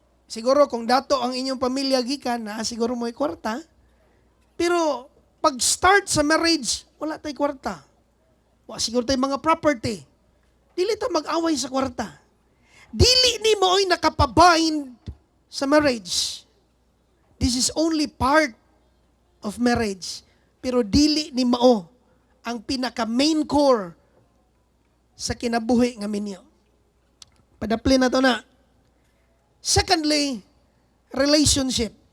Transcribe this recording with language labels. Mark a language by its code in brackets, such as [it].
[ceb] Siguro kung dato ang inyong pamilya gikan na, siguro mo'y kwarta. Pero pag start sa marriage, wala tay kwarta. Wa siguro tay mga property. Dili ta mag-away sa kwarta. Dili ni mo'y nakapabind sa marriage. [en] This is only part of marriage. [ceb] Pero dili ni mao ang pinaka main core sa kinabuhi nga minyo. Padapli na to na. [en] Secondly, relationship.